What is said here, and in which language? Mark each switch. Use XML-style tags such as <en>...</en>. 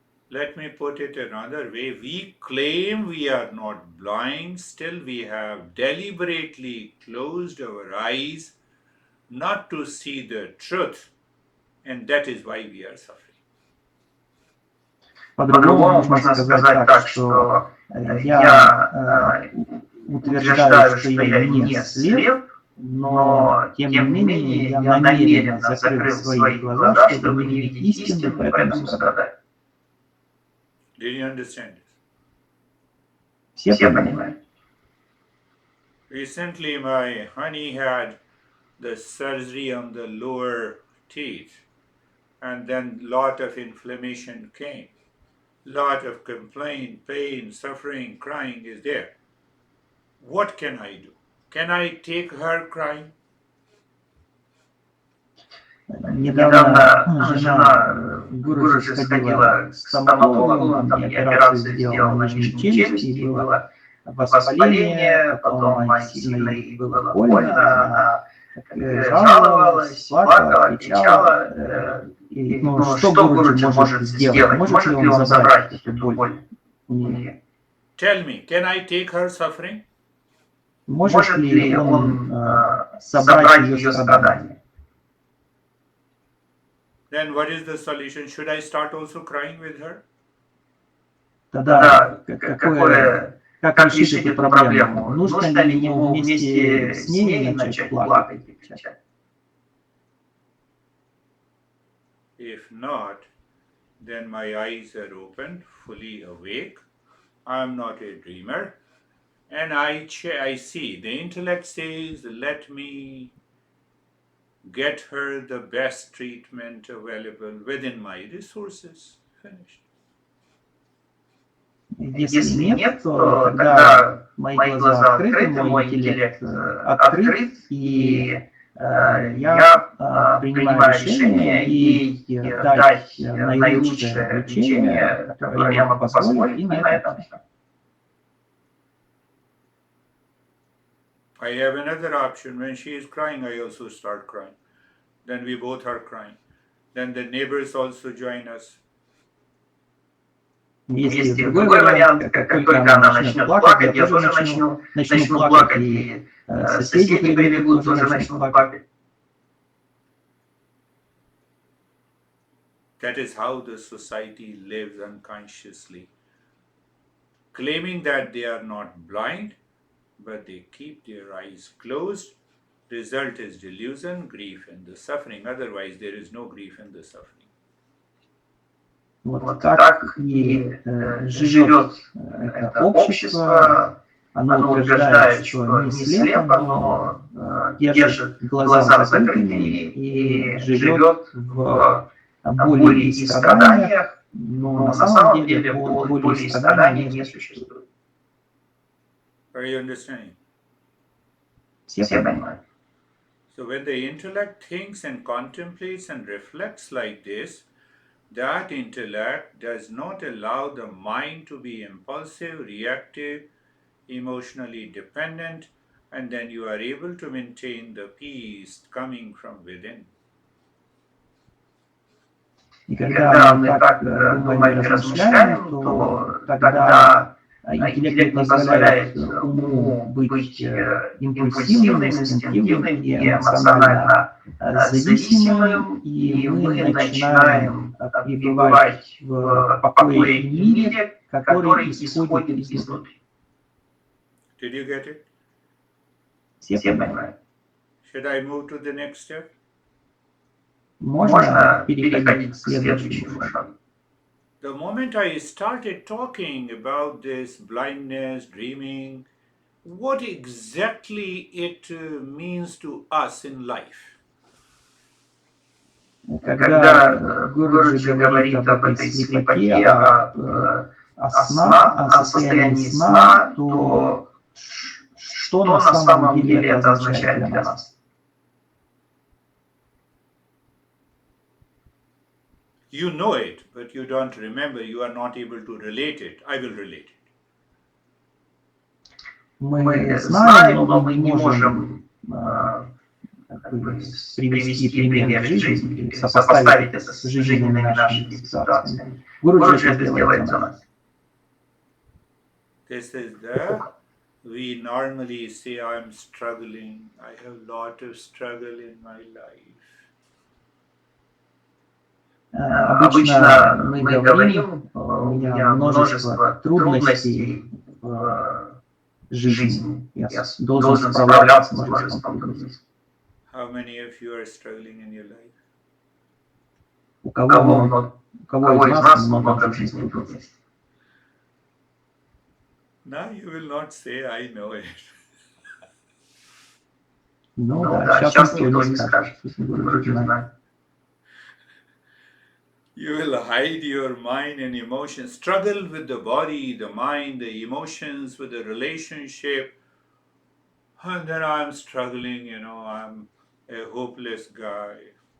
<en>Let me put it another way. We claim we are not blind, still we have deliberately closed our eyes not to see the truth, and that is why we are suffering.</en> <ru>По-другому можно сказать так, что я утверждаю, что я не слеп, но тем не менее я намеренно закрыл свои глаза, чтобы не видеть истины, поэтому страдаю.</ru> <en>Did you understand this?</en> <ru>Все понимают?</ru> <en>Recently, my honey had the surgery on the lower teeth, and then lot of inflammation came. Lot of complaint, pain, suffering, crying is there. What can I do? Can I take her crying?</en> <ru>Недавно жена Гуриши сходила к стоматологу, он там ей операцию сделал на нижней челюсти, и было воспаление, потом сильно ей было больно, она жаловалась, плакала, кричала. Ну, что Гуруши может сделать? Может ли он забрать эту боль у нее?</ru> <en>Tell me, can I take her suffering?</en> <ru>Может ли он забрать ее страдания?</ru> <en>Then what is the solution? Should I start also crying with her?</en> <ru>Тогда как решить эту проблему? Нужно ли ему вместе с ней начать плакать и кричать?</ru> <en>If not, then my eyes are open, fully awake. I'm not a dreamer. And I see, the intellect says, let me get her the best treatment available within my resources. Finished.</en> <ru>Если нет, то тогда мои глаза открыты, мой интеллект открыт, и я принимаю решение ей дать наилучшее лечение, которое я могу позволить, и на этом все.</ru> <en>I have another option. When she is crying, I also start crying. Then we both are crying. Then the neighbors also join us.</en> <ru>Есть другой вариант, как только она начнет плакать, я тоже начну плакать, и соседи прибегут, тоже начнут плакать.</ru> <en>That is how the society lives unconsciously, claiming that they are not blind, but they keep their eyes closed. Result is delusion, grief, and the suffering. Otherwise, there is no grief and the suffering.</en> <ru>Вот так и живет это общество. Оно утверждает, что не слепо, но держит глаза закрытыми и живет в боли и страданиях, но на самом деле боли и страдания не существует.</ru> <en>Are you understanding?</en> <ru>Все понимают.</ru> <en>So when the intellect thinks and contemplates and reflects like this, that intellect does not allow the mind to be impulsive, reactive, emotionally dependent, and then you are able to maintain the peace coming from within.</en> <ru>И когда мы так думаем и размышляем, то тогда интеллект не позволяет уму быть импульсивным, инстинктивным и эмоционально зависимым, и мы начинаем пребывать в покое и мире, который исходит изнутри.</ru> <en>Did you get it?</en> <ru>Все понимают.</ru> <en>Should I move to the next step?</en> <ru>Можно переходить к следующему шагу.</ru> <en>The moment I started talking about this blindness, dreaming, what exactly it means to us in life?</en> <ru>Когда Гурджи говорит об этой слепоте, о состоянии сна, то что на самом деле это означает для нас.</ru> <en>You know it, but you don't remember, you are not able to relate it. I will relate it.</en> <ru>Мы знаем, но мы не можем привести пример в жизнь или сопоставить это с жизненными нашими ситуациями. Гуруджи это сделает за нас.</ru> <en>This is the, we normally say, I'm struggling, I have a lot of struggle in my life.</en> <ru>Обычно мы говорим, у меня множество трудностей в жизни. Я должен справляться с множеством трудностей.</ru> <en>How many of you are struggling in your life?</en> <ru>У кого из нас много жизненных трудностей?</ru> <en>Now you will not say, I know it.</en> <ru>Ну да, сейчас никто не скажет, что Гуруджи знает.</ru> <en>You will hide your mind and emotions, struggle with the body, the mind, the emotions, with the relationship. And then I'm struggling, I'm a hopeless guy.</en>